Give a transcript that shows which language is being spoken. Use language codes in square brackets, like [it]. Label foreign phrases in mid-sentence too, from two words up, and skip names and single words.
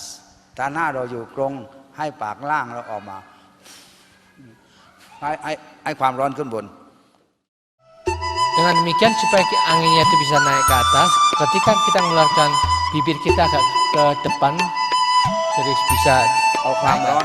[th] ถ้าหน้าเราอยู่ตรงให้ปากล่างเราออกมาให้ความร้อนขึ้นบน [id] Dengan demikian supaya anginnya itu bisa naik ke atas. Ketika kita mengeluarkan, bibir kita agak ke depan, jadi bisa [th] เอาความ [id] naik ke [th] ร้อน